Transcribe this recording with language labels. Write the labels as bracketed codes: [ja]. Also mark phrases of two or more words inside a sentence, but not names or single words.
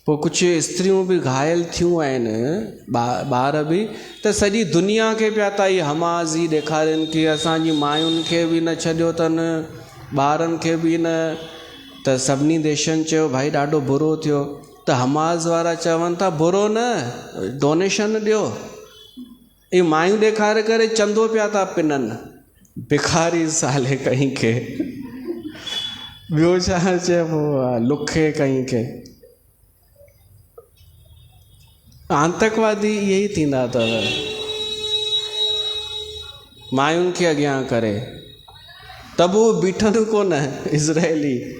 [sd] पोइ कुझु स्त्रियूं बि घायल थियूं आहिनि, ॿार बि, त सॼी दुनिया खे पिया था इहे हमाज़ी ॾेखारनि की असांजी मायुनि खे बि न छॾियो अथनि, ॿारनि खे बि न। त सभिनी देशनि चयो भाई ॾाढो बुरो थियो। त हमाज़ वारा चवनि था बुरो न, डोनेशन ॾियो। इहे मायूं ॾेखारे करे चंदो पिया था पिननि, भिखारी साले कहीं खे। ॿियो छा चइबो आहे, लुखे कहीं खे। आतंकवादी इहे ई थींदा अथव, मायुनि खे अॻियां करे। त बि उहे बीठनि कोन इज़राइली।